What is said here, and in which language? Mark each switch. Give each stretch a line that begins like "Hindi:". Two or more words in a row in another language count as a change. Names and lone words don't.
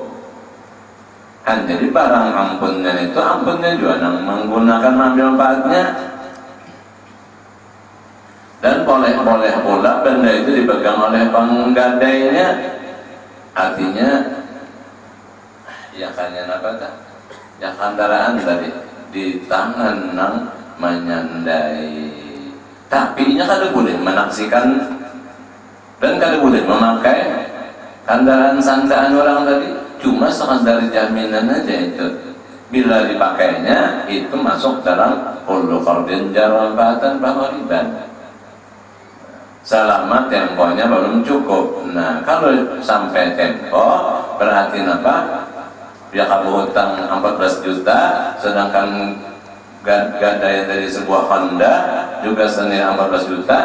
Banjar: Kan jadi barang ampunnya itu, ampunnya juga yang menggunakan mengambil manfaatnya.
Indonesian: Dan boleh pula benda itu dipegang oleh penggadainya.
Banjar: Artinya ya kanya apa tak? Ya kendaraan tadi di tangan nang menyandai. Tapi ini kada boleh menaksikan dan kada boleh memakai kendaraan sandaan orang tadi. Cuma sekadar jaminan aja itu.
Indonesian: Bila dipakainya itu masuk dalam
Arabic: kullu qardin jarra manfaatan baholiban,
Indonesian: selama temponya belum cukup. Nah, kalau sampai tempo berarti apa? Dia kamu hutang 14 juta, sedangkan gadaian dari sebuah Honda juga senilai 14 juta.